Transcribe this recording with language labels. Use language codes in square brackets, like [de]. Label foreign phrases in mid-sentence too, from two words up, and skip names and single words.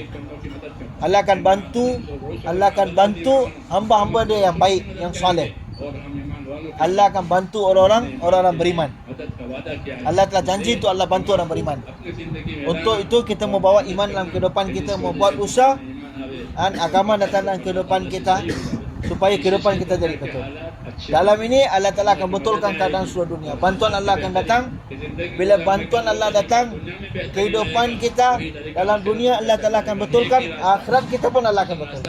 [ur] बंदों की मदद करना [ms] Allah akan bantu hamba-hamba dia yang baik, yang soleh. [ur] और हम ईमान वालों की [ms] Allah akan bantu orang-orang beriman. [ur] मदद का वादा किया है [ms] Allah telah janji untuk Allah bantu orang beriman. [ur] अपनी जिंदगी में [ms] Untuk itu kita mau bawa iman dalam kehidupan kita, mau buat usaha [ur] ईमान आवे [ms] dan agama datang dalam kehidupan kita. supaya kehidupan kita jadi betul. Dalam ini Allah Ta'ala akan betulkan keadaan seluruh dunia. Bantuan Allah akan datang. Bila bantuan Allah datang, kehidupan kita dalam dunia Allah Ta'ala akan betulkan, akhirat kita pun Allah akan betulkan.